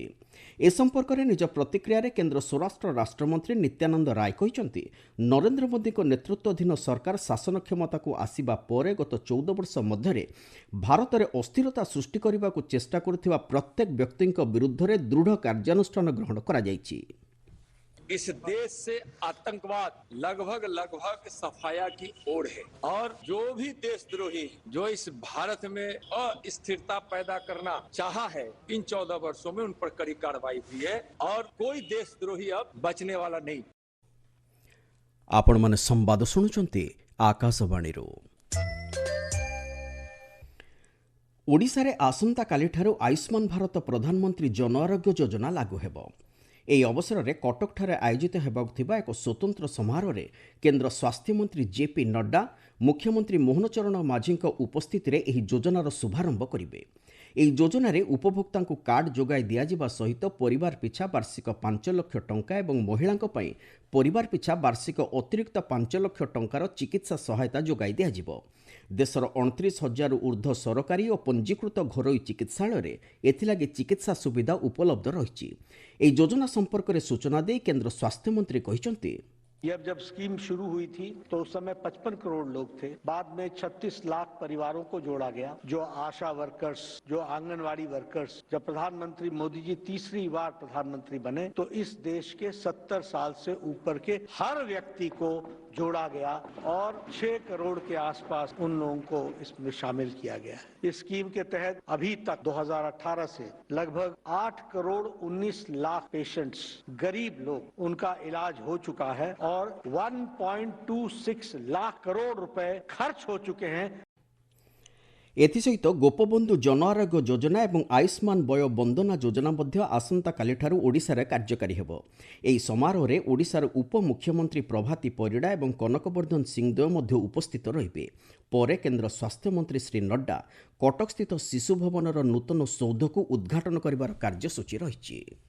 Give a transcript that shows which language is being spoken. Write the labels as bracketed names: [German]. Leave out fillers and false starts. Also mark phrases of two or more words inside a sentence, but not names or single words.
[Odia] ଏ ସମ୍ପର୍କରେ ନିଜ ପ୍ରତିକ୍ରିୟାରେ କେନ୍ଦ୍ର ସ୍ୱରାଷ୍ଟ୍ର ରାଷ୍ଟ୍ରମନ୍ତ୍ରୀ ନିତ୍ୟାନନ୍ଦ ରାୟ କହିଛନ୍ତି, ନରେନ୍ଦ୍ର ମୋଦିଙ୍କ ନେତୃତ୍ୱାଧୀନ ସରକାର ଶାସନ କ୍ଷମତାକୁ ଆସିବା ପରେ ଗତ 14 ବର୍ଷ ମଧ୍ୟରେ ଭାରତରେ ଅସ୍ଥିରତା ସୃଷ୍ଟି କରିବାକୁ ଚେଷ୍ଟା କରୁଥିବା ପ୍ରତ୍ୟେକ ବ୍ୟକ୍ତିଙ୍କ ବିରୁଦ୍ଧରେ ଦୃଢ଼ କାର୍ଯ୍ୟାନୁଷ୍ଠାନ ଗ୍ରହଣ କରାଯାଇଛି। [Hindi] इस देश से आतंकवाद लगभग सफाया की ओर है और जो भी देशद्रोही जो इस भारत में अस्थिरता पैदा करना चाहा है, इन 14 वर्षों में उन पर कड़ी कार्रवाई हुई है और कोई देशद्रोही अब बचने वाला नहीं। [Odia] ଆପଣ ମାନେ ସମ୍ବାଦ ଶୁଣୁଛନ୍ତି ଆକାଶବାଣୀରୁ। ଓଡ଼ିଶା ରେ ଆସନ୍ତା କାଲିଠାରୁ ଆୟୁଷ୍ମାନ ଭାରତ ପ୍ରଧାନମନ୍ତ୍ରୀ ଜନ ଆରୋଗ୍ୟ ଯୋଜନା ଲାଗୁ ହେବ। ଏହି ଅବସରରେ କଟକଠାରେ ଆୟୋଜିତ ହେବାକୁ ଥିବା ଏକ ସ୍ୱତନ୍ତ୍ର ସମାରୋହରେ କେନ୍ଦ୍ର ସ୍ୱାସ୍ଥ୍ୟମନ୍ତ୍ରୀ ଜେପି ନଡ୍ଡା ମୁଖ୍ୟମନ୍ତ୍ରୀ ମୋହନ ଚରଣ ମାଝୀଙ୍କ ଉପସ୍ଥିତିରେ ଏହି ଯୋଜନାର ଶୁଭାରମ୍ଭ କରିବେ। ଏହି ଯୋଜନାରେ ଉପଭୋକ୍ତାଙ୍କୁ କାର୍ଡ ଯୋଗାଇ ଦିଆଯିବା ସହିତ ପରିବାର ପିଛା ବାର୍ଷିକ 5 ଲକ୍ଷ ଟଙ୍କା ଏବଂ ମହିଳାଙ୍କ ପାଇଁ ପରିବାର ପିଛା ବାର୍ଷିକ ଅତିରିକ୍ତ 5 ଲକ୍ଷ ଟଙ୍କାର ଚିକିତ୍ସା ସହାୟତା ଯୋଗାଇ ଦିଆଯିବ। ଦେଶର 29,000ରୁ ଉର୍ଦ୍ଧ୍ୱ ସରକାରୀ ଓ ପଞ୍ଜୀକୃତ ଘରୋଇ ଚିକିତ୍ସାଳୟରେ ଏଥିଲାଗି ଚିକିତ୍ସା ସୁବିଧା ଉପଲବ୍ଧ ରହିଛି। ଏହି ଯୋଜନା ସମ୍ପର୍କରେ ସୂଚନା ଦେଇ କେନ୍ଦ୍ର ସ୍ୱାସ୍ଥ୍ୟମନ୍ତ୍ରୀ କହିଛନ୍ତି, [Hindi] ये जब स्कीम शुरू हुई थी तो उस समय 55 करोड़ लोग थे। बाद में 36 लाख परिवारों को जोड़ा गया, जो आशा वर्कर्स, जो आंगनवाड़ी वर्कर्स। जब प्रधानमंत्री मोदी जी तीसरी बार प्रधानमंत्री बने तो इस देश के 70 साल से ऊपर के हर व्यक्ति को जोड़ा गया और 6 करोड़ के आसपास उन लोगों को इसमें शामिल किया गया है। इस स्कीम के तहत अभी तक 2018 से लगभग 8 करोड़ 19 लाख पेशेंट्स, गरीब लोग, उनका इलाज हो चुका है और 1.26 लाख करोड़ रुपए खर्च हो चुके हैं। [Odia] ଏଥିସହିତ ଗୋପବନ୍ଧୁ ଜନ ଆରୋଗ୍ୟ ଯୋଜନା ଏବଂ ଆୟୁଷ୍ମାନ ବୟ ବନ୍ଦନା ଯୋଜନା ମଧ୍ୟ ଆସନ୍ତାକାଲିଠାରୁ ଓଡ଼ିଶାରେ କାର୍ଯ୍ୟକାରୀ ହେବ। ଏହି ସମାରୋହରେ ଓଡ଼ିଶାର ଉପମୁଖ୍ୟମନ୍ତ୍ରୀ ପ୍ରଭାତୀ ପରିଡ଼ା ଏବଂ କନକବର୍ଦ୍ଧନ ସିଂହଦେଓ ମଧ୍ୟ ଉପସ୍ଥିତ ରହିବେ। ପରେ କେନ୍ଦ୍ର ସ୍ୱାସ୍ଥ୍ୟମନ୍ତ୍ରୀ ଶ୍ରୀ ନଡ୍ଡା କଟକସ୍ଥିତ ଶିଶୁ ଭବନର ନୂତନ ସୌଧକୁ ଉଦ୍ଘାଟନ କରିବାର କାର୍ଯ୍ୟସୂଚୀ ରହିଛି।